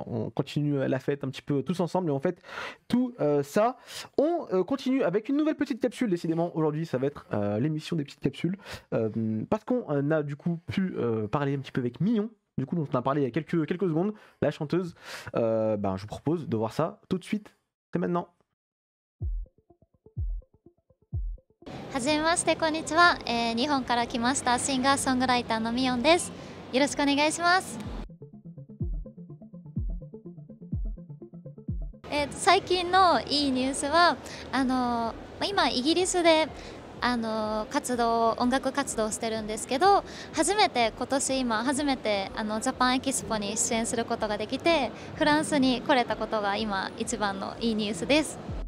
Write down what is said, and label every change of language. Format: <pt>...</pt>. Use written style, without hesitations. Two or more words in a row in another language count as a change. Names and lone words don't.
<fr>On continue la fête un petit peu tous ensemble et en fait tout ça. On continue avec une nouvelle petite capsule. Décidément, aujourd'hui, ça va être l'émission des petites capsules parce qu'on a du coup pu parler un petit peu avec Mignon. Du coup, dont on a parlé il y a quelques secondes, la chanteuse. Je vous propose de voir ça tout de suite. C'est maintenant.</fr> <ja>はじめまして、こんにちは、日本から来ましたシンガーソングライターのミヨンです。よろしくお願いします。最近のいいニュースは今イギリスで音楽活動をしてるんですけど、今年初めてジャパンエキスポに出演することができて、フランスに来れたことが今一番のいいニュースです。</ja>